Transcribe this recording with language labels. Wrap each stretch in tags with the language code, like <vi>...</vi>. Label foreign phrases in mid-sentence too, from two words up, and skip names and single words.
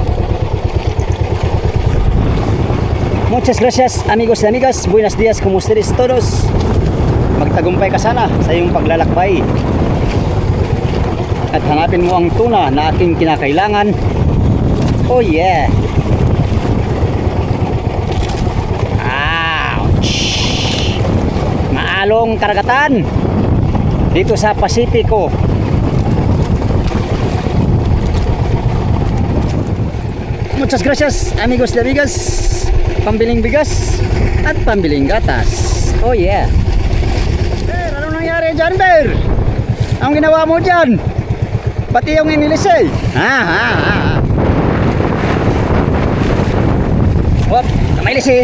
<es>Muchas gracias amigos y amigas. Buenos días, como ustedes todos.</es> <tl>Magtagumpay ka sana sa iyong paglalakbay. At hanapin mo ang tuna na aking kinakailangan.</tl> <en>Oh yeah. Ouch.</en> <tl>Maalong karagatan dito sa Pasipiko.</tl> <es>Muchas gracias amigos y amigas.</es> <tl>Pambiling bigas at pambiling gatas.</tl> <en>Oh yeah.</en> <tl>Ber, ano nangyari dyan, Ber? Anong ginawa mo dyan? Pati yung inilis eh. Wop, namailis eh.</tl>